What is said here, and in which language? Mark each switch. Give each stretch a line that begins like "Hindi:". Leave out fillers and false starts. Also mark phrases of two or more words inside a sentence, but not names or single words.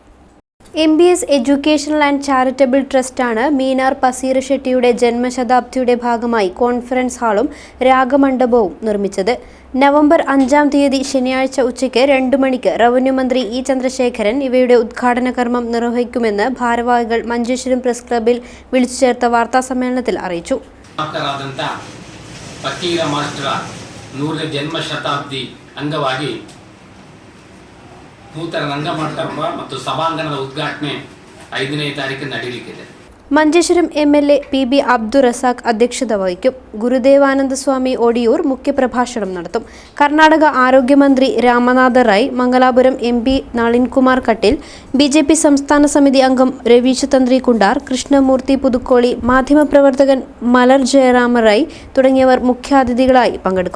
Malayalam: MBS എഡ്യൂക്കേഷണൽ ആൻഡ് ചാരിറ്റബിൾ ട്രസ്റ്റാണ് മീനാർ പസീർ ഷെട്ടിയുടെ ജന്മശതാബ്ദിയുടെ ഭാഗമായി കോൺഫറൻസ് ഹാളും രാഗമണ്ഡപവും നിർമ്മിച്ചത്. നവംബർ 5-ാം തീയതി ശനിയാഴ്ച ഉച്ചയ്ക്ക് 2 മണിക്ക് റവന്യൂ മന്ത്രി E ചന്ദ്രശേഖരൻ ഇവയുടെ ഉദ്ഘാടന കർമ്മം നിർവഹിക്കുമെന്ന് ഭാരവാഹികൾ മഞ്ചേശ്വരം പ്രസ് ക്ലബ്ബിൽ വിളിച്ചു ചേർത്ത വാർത്താസമ്മേളനത്തിൽ അറിയിച്ചു.
Kannada: ಜನ್ಮಶತಾಬ್ದಿ ಅಂಗವಾಗಿ ನೂತನ ರಂಗಮಂಟಪ ಮತ್ತು ಸಭಾಂಗಣದ ಉದ್ಘಾಟನೆ 5ನೇ ತಾರೀಕು ನಡೆಯಲಿದೆ.
Malayalam: മഞ്ചേശ്വരം MLA PB അബ്ദുൾ റസാഖ് അധ്യക്ഷത വഹിക്കും. ഗുരുദേവാനന്ദ സ്വാമി ഒടിയൂർ മുഖ്യപ്രഭാഷണം നടത്തും. കർണാടക ആരോഗ്യമന്ത്രി രാമനാഥ റായ്, മംഗലാപുരം MP നളിൻകുമാർ കട്ടിൽ, BJP സംസ്ഥാന സമിതി അംഗം രവീശ് തന്ത്രി കുണ്ടാർ, കൃഷ്ണമൂർത്തി പുതുക്കോളി, മാധ്യമപ്രവർത്തകൻ മലർ ജയരാമ റായ് തുടങ്ങിയവർ മുഖ്യാതിഥികളായി പങ്കെടുക്കും.